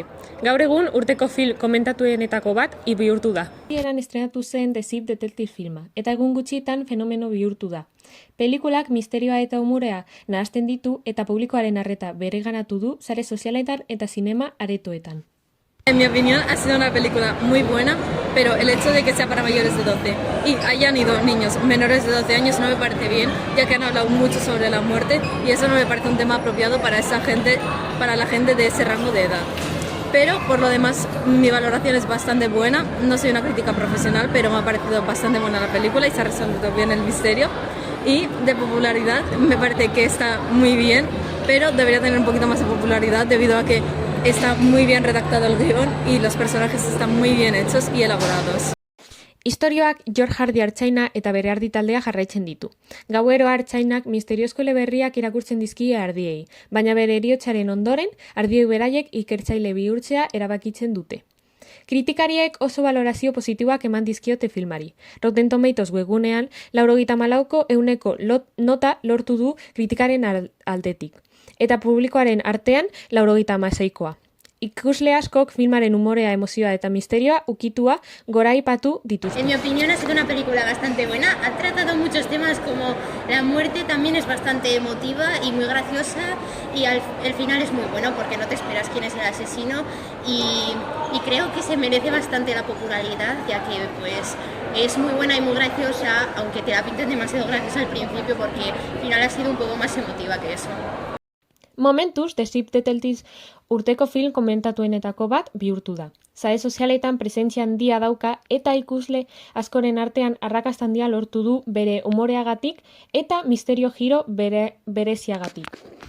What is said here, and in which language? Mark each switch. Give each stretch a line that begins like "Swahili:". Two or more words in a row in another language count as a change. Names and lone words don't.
Basque: Gaur egun urteko film komentatuenetako bat bihurtu da. Eran estrenatu zen The Zip Detective filma eta egun gutxitan fenomeno bihurtu da. Pelikulak misterioa eta umorea nahasten ditu eta publikoaren arreta bereganatu du sare sozialetan eta zinema aretoetan.
Spanish: En mi opinión ha sido una película muy buena, pero el hecho de que sea para mayores de 12 y hayan ido niños menores de 12 años no me parece bien, ya que han hablado mucho sobre la muerte y eso no me parece un tema apropiado para esa gente, para la gente de ese rango de edad. Pero por lo demás mi valoración es bastante buena, no soy una crítica profesional, pero me ha parecido bastante buena la película y se ha resuelto bien el misterio. Y de popularidad me parece que está muy bien, pero debería tener un poquito más de popularidad debido a que está muy bien redactado el guión y los personajes están muy bien hechos y elaborados.
Basque: Istorioak George Hardy artzaina eta bere ardi taldea jarraitzen ditu. Gauero artzainak misteriozko eleberriak irakurtzen dizkie ardiei, baina bere heriotzaren ondoren ardiei beraiek ikertzaile bihurtzea erabakitzen dute. Kritikariek oso valorazio positiboak eman dizkiote filmari. Rotten Tomatoes webgunean 94% nota lortu du kritikaren aldetik, eta publikoaren artean 96%. Ikusle askok filmaren umorea, emozioa eta misterioa ukitua goraipatu dituzte.
Spanish: En mi opinión ha sido una película bastante buena. Ha tratado muchos temas como la muerte, también es bastante emotiva y muy graciosa y el final es muy bueno porque no te esperas quién es el asesino y creo que se merece bastante la popularidad ya que pues es muy buena y muy graciosa, aunque te la pinten demasiado graciosa al principio porque al final ha sido un poco más emotiva que eso.
Basque: Momentuz, The Zip Detectives urteko film komentatuenetako bat bihurtu da. Sare sozialetan presentzia handia dauka eta ikusle askoren artean arrakasta handia lortu du bere umoreagatik eta misterio giro bereziagatik.